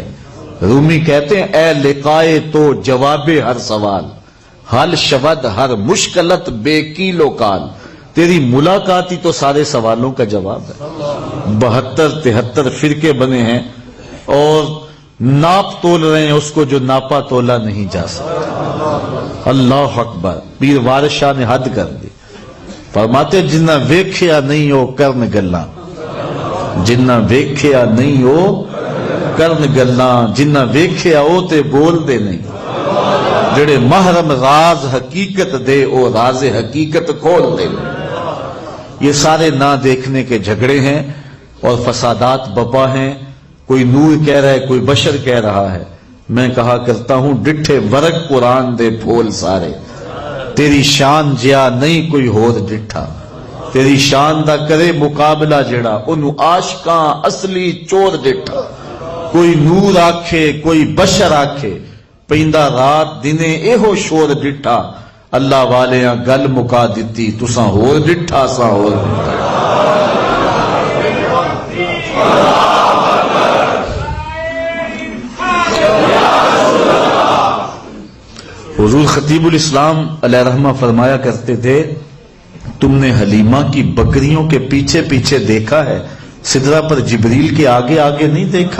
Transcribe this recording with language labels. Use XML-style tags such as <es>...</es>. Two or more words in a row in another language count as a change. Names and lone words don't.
<ur>رومی کہتے ہیں</ur> <fa>اے لقائے تو جواب ہر سوال، حل شود ہر مشکلت بے کیلو کال،</fa> <ur>تیری ملاقات ہی تو سارے سوالوں کا جواب ہے۔ 72-73 فرقے بنے ہیں اور ناپ تول رہے ہیں اس کو جو ناپا تولا نہیں جا سکتا۔</ur> <ar>اللہ اکبر،</ar> <pa>پیر وارث شاہ</pa> <ur>نے حد کر دی، فرماتے</ur> <pa>جنہ ویکھیا نہیں ہو کرن گلاں، جنہ ویکھیا نہیں ہو کرن گلاں، جنہ ویکھیا ہو تے بول دے نہیں، جڑے محرم راز حقیقت دے او راز حقیقت کھول دے۔</pa> <ur>یہ سارے نہ دیکھنے کے جھگڑے ہیں۔ اور فسادات بپا ہیں، کوئی نور کہہ رہا ہے، کوئی بشر کہہ رہا ہے۔ میں کہا کرتا ہوں</ur> <pa>ڈٹھے ورگ قرآن دے پھول سارے، تیری شان جیا نہیں کوئی ہور ڈٹھا، تیری شان دا کرے مقابلہ جڑا انہوں عاشقاں اصلی چور ڈٹھا۔ کوئی نور آکھے کوئی بشر آکھے، پیندا رات دنے ایہو شور ڈٹھا، اللہ والیاں گل مکا دتی تساں ہور ڈٹھا ساں ہور ڈٹھا۔</pa> <ur>حضور خطیب الاسلام علیہ رحمہ فرمایا کرتے تھے، تم نے حلیمہ کی بکریوں کے پیچھے پیچھے دیکھا ہے، سدرہ پر جبریل کے آگے آگے نہیں دیکھا۔</ur>